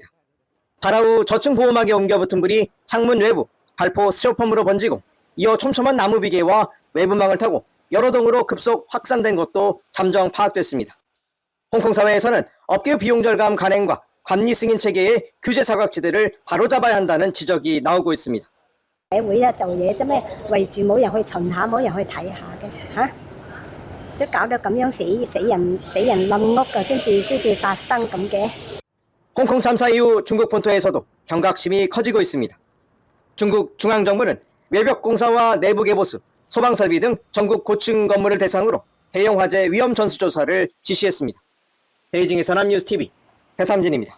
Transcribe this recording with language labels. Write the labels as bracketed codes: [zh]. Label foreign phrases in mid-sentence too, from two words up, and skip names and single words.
[ko] 발화 후 저층 보호막에 옮겨붙은 불이 창문 외부, 발포 스티로폼으로 번지고 이어 촘촘한 나무 비계와 외부망을 타고 여러 동으로 급속 확산된 것도 잠정 파악됐습니다. 홍콩 사회에서는 업계 비용 절감 간행과 관리 승인 체계의 규제 사각지대를 바로잡아야 한다는 지적이 나오고 있습니다. [yue] 社會啊做嘢啫咩，圍住冇人去巡下，冇人去睇下嘅嚇，即搞到咁樣死人冧屋嘅先至發生咁嘅。 [ko] 홍콩 참사 이후 중국 본토에서도 경각심이 커지고 있습니다. 중국 중앙정부는 외벽 공사와 내부 개보수, 소방 설비 등 전국 고층 건물을 대상으로 대형 화재 위험 전수 조사를 지시했습니다. 베이징에서 남뉴스TV 배삼진입니다.